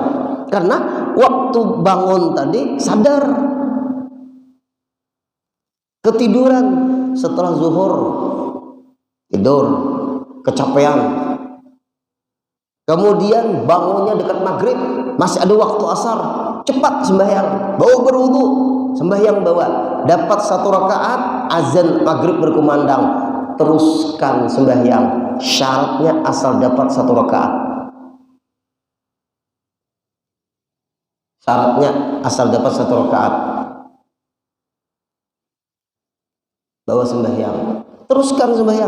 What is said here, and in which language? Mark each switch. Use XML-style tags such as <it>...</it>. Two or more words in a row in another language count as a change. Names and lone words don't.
<id>Karena waktu bangun tadi sadar, ketiduran setelah zuhur, tidur, kecapean. Kemudian bangunnya dekat maghrib, masih ada waktu asar, cepat sembahyang, bawa berwudu, sembahyang bawa, dapat 1 rakaat, azan maghrib berkumandang, teruskan sembahyang. Syaratnya asal dapat 1 rakaat. Syaratnya asal dapat 1 rakaat, bawa sembahyang, teruskan sembahyang.</id>